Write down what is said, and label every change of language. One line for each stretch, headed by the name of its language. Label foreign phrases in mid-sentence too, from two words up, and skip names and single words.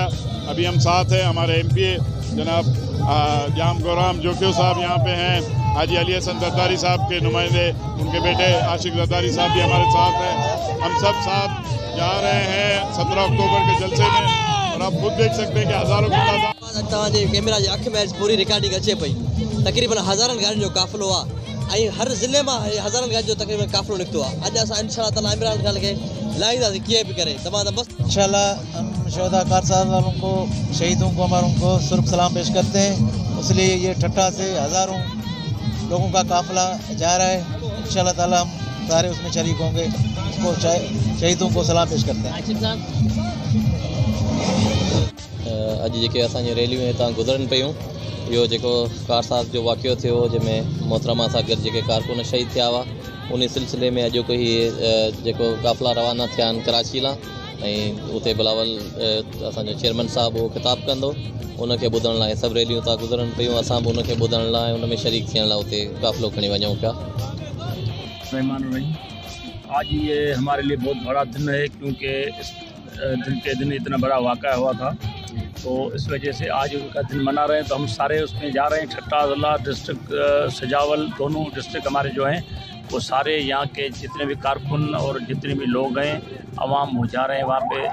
Urdu: ابھی ہم ساتھ ہیں، ہمارے MPA جناب جام گورام جوکھیو صاحب یہاں پہ ہیں، حاجی علی حسن زرداری صاحب کے نمائندے، ان کے بیٹے عاشق زرداری صاحب بھی ہمارے ساتھ ہیں. ہم سب ساتھ جا رہے ہیں 17 اکتوبر کے جلسے میں اور آپ خود دیکھ سکتے ہیں کہ ہزاروں کی تعداد
Sindhi: कैमरा जी अख में पूरी रिकॉर्डिंग अचे पई। तकरीबन हज़ारनि गाड़ियुनि जो काफ़िलो आहे ऐं हर ज़िले में हज़ारनि गाड़ियुनि जो तकरीबन काफ़िलो निकितो आहे। अॼु असां
Arabic: إن شاء الله تعالى
Sindhi: इमरान खान खे लाहींदासीं कीअं बि करे तमामु मस्त।
Arabic: إن شاء الله
Urdu: ہم شہدا کارساز والوں کو، شہیدوں کو، ہماروں کو سرخ سلام پیش کرتے ہیں. اس لیے یہ ٹھٹہ سے ہزاروں لوگوں کا قافلہ جا رہا ہے.
Arabic: إن شاء الله تعالى
Urdu: ہم سارے اس میں شریک ہوں گے۔ اس کو شہیدوں کو سلام پیش کرتے ہیں.
Sindhi: अॼु जेके असांजी रैलियूं हितां गुज़रनि पियूं, इहो जेको कारसाज जो वाक़ियो थियो, जंहिंमें मोहतरमा सां गॾु जेके कारकुन शहीद थिया हुआ, उन सिलसिले में अॼु कोई जेको काफ़िला रवाना थिया आहिनि कराची लाइ, ऐं उते बिलावल असांजो चेयरमैन साहिबु उहो ख़िताबु कंदो, उनखे ॿुधण लाइ सभु रैलियूं था गुज़रनि पियूं। असां बि उनखे ॿुधण लाइ, उन में शरीक थियण लाइ उते काफ़िलो खणी वञूं पिया।
Urdu: آج یہ ہمارے لیے بہت بڑا دن ہے، کیونکہ اس دن اتنا بڑا واقعہ ہوا تھا، تو اس وجہ سے آج ان کا دن منا رہے ہیں. تو ہم سارے اس میں جا رہے ہیں۔ ٹھٹہ ضلع ڈسٹرکٹ، سجاول، دونوں ڈسٹرکٹ ہمارے جو ہیں وہ سارے یہاں کے جتنے بھی کارکن اور جتنے بھی لوگ ہیں، عوام وہ جا رہے ہیں وہاں پہ.